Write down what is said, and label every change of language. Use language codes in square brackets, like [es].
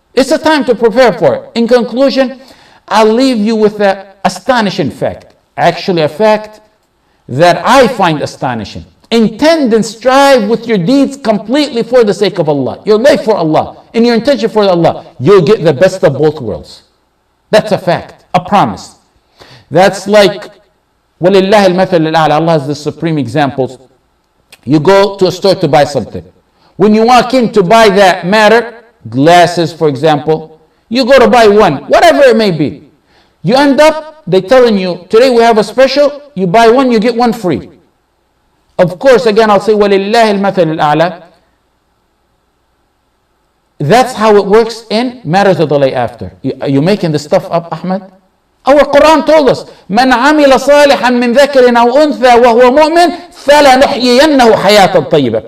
[en] It's a time to prepare for it. In conclusion, I'll leave you with an astonishing fact. Actually, a fact that I find astonishing. Intend and strive with your deeds completely for the sake of Allah. Your life for Allah. And your intention for Allah. You'll get the best of both worlds. That's a fact. A promise. That's like, [ar] وَلِلَّهِ الْمَثَلُ الْأَعْلَى. [en] Allah has the supreme examples. You go to a store to buy something. When you walk in to buy that matter, glasses for example, you go to buy one, whatever it may be. You end up, they're telling you, today we have a special, you buy one, you get one free. Of course, again, I'll say, [ar] وَلِلَّهِ الْمَثَلُ الْأَعْلَى. [en] That's how it works in matters of the life after. Are you making this stuff up, Ahmad? Our Quran told us, [ar] مَنْ عَمِلَ صَالِحًا مِنْ ذَكَرٍ أَوْ أُنْثَى وَهُوَ مُؤْمِنٌ فَلَنُحْيِيَنَّهُ حَيَاةً طَيِّبَةً.